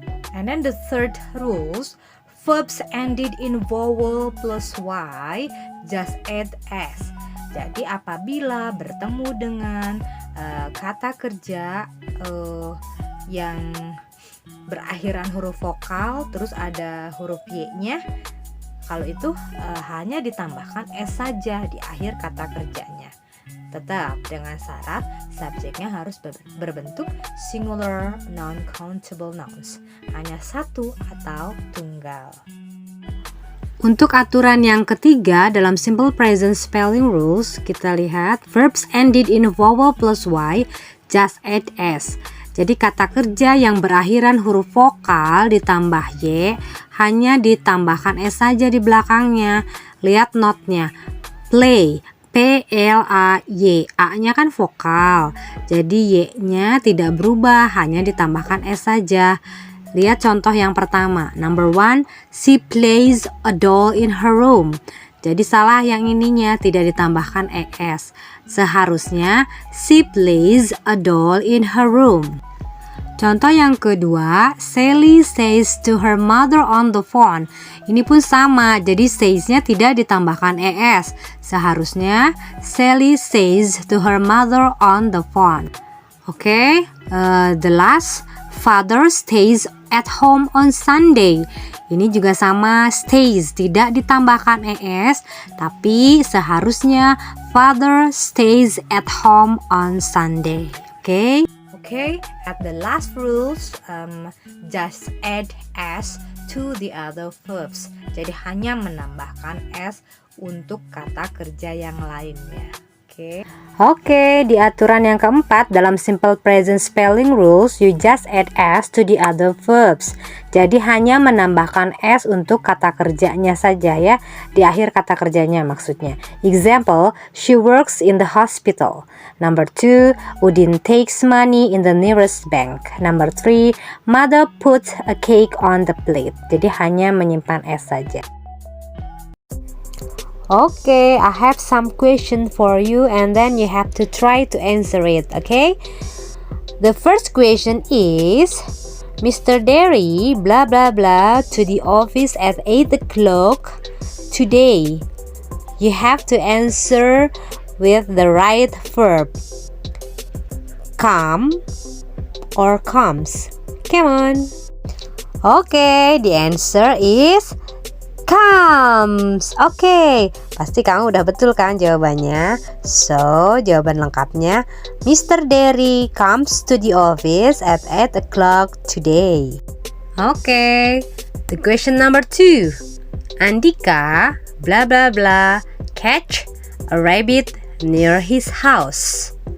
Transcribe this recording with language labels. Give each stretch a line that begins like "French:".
English: And then the third rules, verbs ended in vowel plus Y, just add S.
Indonesian: Jadi apabila bertemu dengan kata kerja yang berakhiran huruf vokal terus ada huruf Y-nya, kalau itu hanya ditambahkan S saja di akhir kata kerjanya. Tetap dengan syarat subjeknya harus berbentuk singular non-countable nouns, hanya satu atau tunggal. Untuk aturan yang ketiga dalam
English: simple present spelling rules,
Indonesian: kita lihat
English: verbs ended in vowel plus y just add s.
Indonesian: Jadi kata kerja yang berakhiran huruf vokal ditambah y hanya ditambahkan s saja di belakangnya. Lihat notnya. Play, P-L-A-Y, A-nya kan vokal. Jadi y-nya tidak berubah, hanya ditambahkan s saja. Lihat contoh yang pertama.
English: Number 1, she plays a doll in her room.
Indonesian: Jadi salah yang ininya, tidak ditambahkan es. Seharusnya
English: she plays a doll in her room.
Indonesian: Contoh yang kedua,
English: Sally says to her mother on the phone.
Indonesian: Ini pun sama, jadi says-nya tidak ditambahkan es. Seharusnya
English: Sally says to her mother on the phone. Oke, the last, father stays at home on Sunday.
Indonesian: Ini juga sama, stays tidak ditambahkan es, tapi seharusnya
English: father stays at home on Sunday. Okay, at the last rules, just add s to the other verbs.
Indonesian: Jadi hanya menambahkan s untuk kata kerja yang lainnya. Oke, di aturan yang keempat dalam
English: simple present spelling rules, you just add s to the other verbs.
Indonesian: Jadi hanya menambahkan s untuk kata kerjanya saja ya, di akhir kata kerjanya maksudnya.
English: Example, she works in the hospital. Number 2, Udin takes money in the nearest bank. Number 3, mother puts a cake on the plate.
Indonesian: Jadi hanya menyimpan s saja.
English: Okay, I have some question for you and then you have to try to answer it, okay? The first question is, Mr. Derry blah blah blah to the office at 8 o'clock today. You have to answer with the right verb. Come or comes. Come on. Okay, the answer is comes.
Indonesian: Oke, pasti kamu udah betul kan jawabannya. So, jawaban lengkapnya, Mr.
English: Derry comes to the office at 8 o'clock today. Oke, the question number 2. Andika blah blah blah catch a rabbit near his house.